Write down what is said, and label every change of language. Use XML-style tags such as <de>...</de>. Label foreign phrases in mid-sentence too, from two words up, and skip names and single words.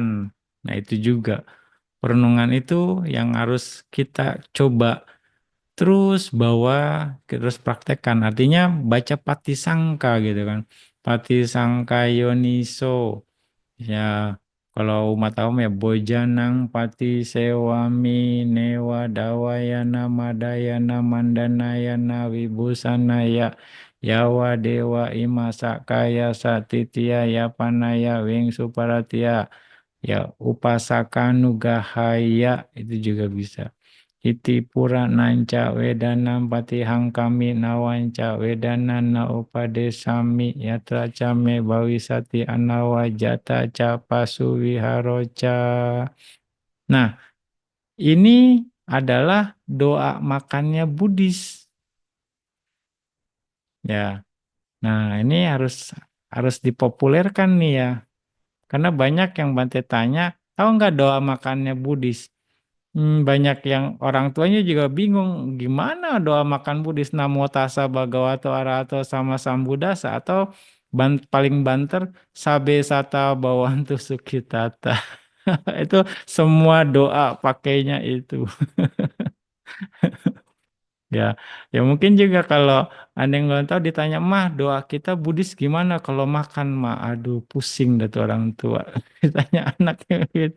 <id>Nah, itu juga perenungan itu yang harus kita coba terus bawa, terus praktekkan. Artinya baca Patisangka gitu kan.</id> <pi>Patisangka Yoniso.</pi> <id>Ya, kalau umat awam ya</id> <pi>Bojanang Pati Sewami Newa Dawayana Madayana Mandanayana Wibusanaya Yawa Dewa Ima Sakaya Satitya Yapanaya Wing Suparatia ya Upasaka Nugahaya</pi> <id>itu juga bisa.</id> <pi>iti pura nanca wedanam patihang kami nawanca wedanan na upade sami yatra came bawisati anawa jata ca pasu wiharoca.</pi> <id>Nah, ini adalah doa makannya Buddhis. Ya. Nah, ini harus dipopulerkan nih ya. Karena banyak yang Bante tanya, tahu nggak doa makannya Buddhis? Banyak yang orang tuanya juga bingung gimana doa makan Buddhis</id> <pi>Namo tassa bhagavato arahato sama sambuddhasa</pi> <id>atau paling banter</id> <pi>sabe sata bawantu sukitata.</pi> <id>Itu semua doa pakainya itu. Ya, ya mungkin juga kalau ada yang belum tahu ditanya, mah doa kita Buddhis gimana kalau makan mah, aduh pusing dah tuh orang tua. Ditanya anaknya gitu.</id>